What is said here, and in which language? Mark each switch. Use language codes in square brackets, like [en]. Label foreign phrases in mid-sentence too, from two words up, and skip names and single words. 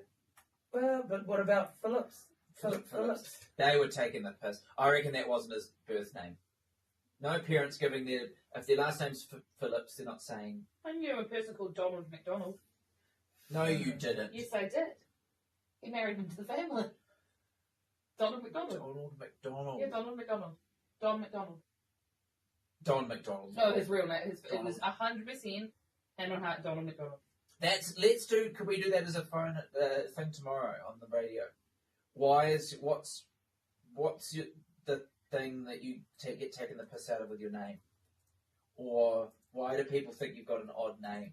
[en] Well, but what about Phillips? Phillips. They were taking the piss. I reckon that wasn't his birth name. No parents giving if their last name's Phillips, they're not saying. I knew a person called Donald McDonald. No, you didn't. Yes, I did. He married into the family. Donald McDonald. Donald McDonald. Yeah, Donald McDonald. Don McDonald. Don McDonald. No, his real name. It was 100% hand on heart Donald McDonald. Can we do that as a phone thing tomorrow on the radio? What's the thing that you get taken the piss out of with your name? Or why do people think you've got an odd name?